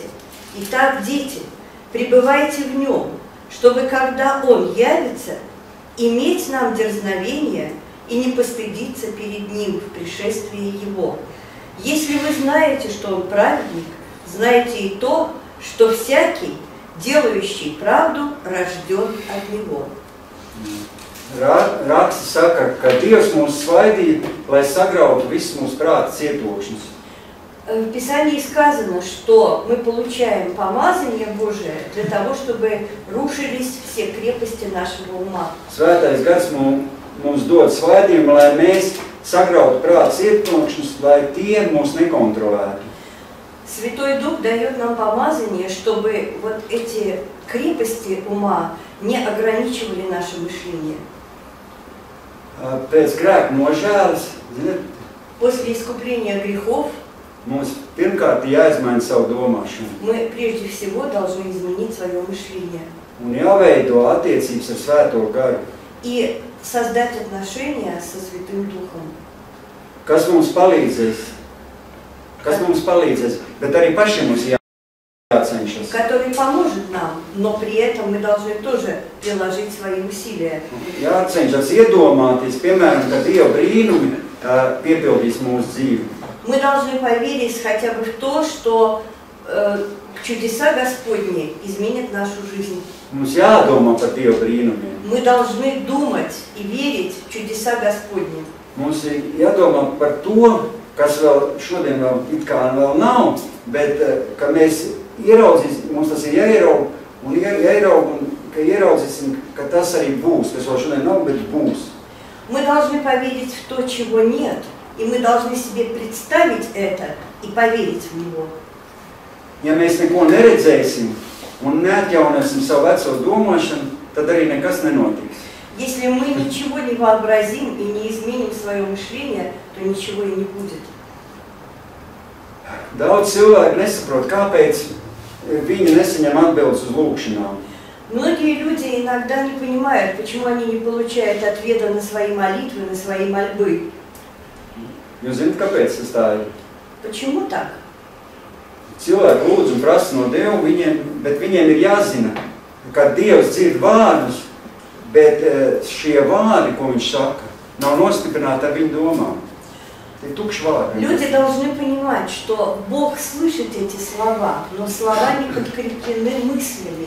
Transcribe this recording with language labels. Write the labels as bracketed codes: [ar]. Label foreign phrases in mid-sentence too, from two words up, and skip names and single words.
[ru] Итак, дети, пребывайте в нем, чтобы, когда он явится, иметь нам дерзновение и не постыдиться перед Ним в пришествии Его. Если вы знаете, что Он праведник, знайте и то, что всякий, делающий правду, рожден от Него. [lv] Raksti saka, ka Dievs mūs svaidīja, lai sagrautu visus mūsu prāta cietokšņus. [ru] В Писании сказано, что мы получаем помазание Божие для того, чтобы рушились все крепости нашего ума. [lv] Svētais gars mums dod svaidījumu, lai mēs sagrautu prāta cietokšņus, lai tie mūs nekontrolētu. [ru] Святой Дух дает нам помазание, чтобы вот эти крепости ума не ограничивали наше мышление. [lv] Pēc grēka nožēlas, [ru] После искупления грехов [lv] mums pirmkārt jāizmaina savu domāšanu. [ru] мы прежде всего должны изменить свое мышление. [lv] Un jāveido attiecības ar Svēto garu. [ru] И создать отношения со Святым Духом. [lv] Kas mums palīdzēs, bet arī pašiem mums jācenšas. [ru] Который поможет нам, но при этом мы должны тоже приложить свои усилия. [lv] Jācenšas iedomāties, piemēram, ka Dieva brīnumi piepildīs mūsu dzīvi. [ru] Мы должны поверить хотя бы в то, что чудеса Господни изменят нашу жизнь. [lv] Mums jādomā par Dieva brīnumiem. [ru] Мы должны думать и верить в чудеса Господни. [lv] Mums ir jādomā par to, kas vēl šodien vēl it kā vēl nav, bet ka mēs ieraudzīsim, mums tas ir jāieraug un ka ieraudzīsim, ka tas arī būs, kas vēl šodien nav, bet būs. [ru] Мы должны поверить в то, чего нет, и мы должны себе представить это и поверить в него. [lv] Ja mēs neko neredzēsim un neatjaunosim savu veco domāšanu, tad arī nekas nenotiks. [ru] Если мы ничего не вообразим и не изменим свое мышление, то ничего и не будет. [lv] Daudz cilvēku nesaprot, kāpēc viņi nesaņem atbildes uz lūgšanām. [ru] Многие люди иногда не понимают, почему они не получают ответа на свои молитвы, на свои мольбы. [lv] Jūs zināt, kāpēc tas tā ir? [ru] Почему так? [lv] Cilvēki lūdz un prasa no Dievu, bet viņiem ir jāzina, ka Dievs dzird vārdus, bet šie vārdi, ko viņš saka, nav nostiprināti ar viņu domām. Tie tukši vārdi. [ru] Люди должны понимать, что Бог слышит эти слова, но слова не подкреплены мыслями.